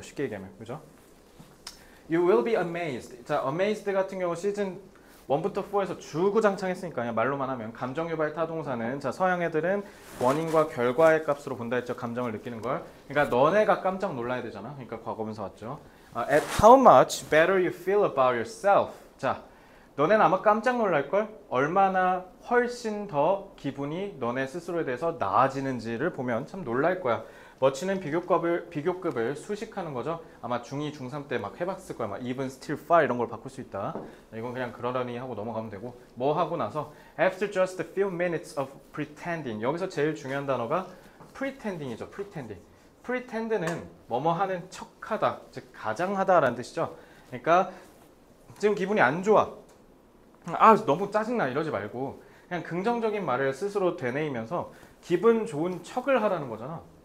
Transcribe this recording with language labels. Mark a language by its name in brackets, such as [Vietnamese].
[Korean] 쉽게 얘기하면. 그죠? [English] You will be amazed. [Korean] 자, amazed 같은 경우 시즌 1부터 4에서 주구장창 했으니까 그냥 말로만 하면 감정유발 타동사는 자, 서양 애들은 원인과 결과의 값으로 본다 했죠. 감정을 느끼는 걸. 그러니까 너네가 깜짝 놀라야 되잖아. 그러니까 과거분사 왔죠. [English] At how much better you feel about yourself. [Korean] 자, 너네는 아마 깜짝 놀랄걸? 얼마나 훨씬 더 기분이 너네 스스로에 대해서 나아지는지를 보면 참 놀랄 거야. 머치는 비교급을 수식하는 거죠. 아마 중2, 중3 때 막 해봤을 거야. 막 even, still, far 이런 걸 바꿀 수 있다. 이건 그냥 그러려니 하고 넘어가면 되고. 뭐 하고 나서 [English] after just a few minutes of pretending. [Korean] 여기서 제일 중요한 단어가 pretending이죠. [English] pretending. [Korean] pretend는 뭐뭐 하는 척하다, 즉 가장하다라는 뜻이죠. 그러니까 지금 기분이 안 좋아. 너무 짜증나 이러지 말고 그냥 긍정적인 말을 스스로 되뇌이면서 기분 좋은 척을 하라는 거잖아.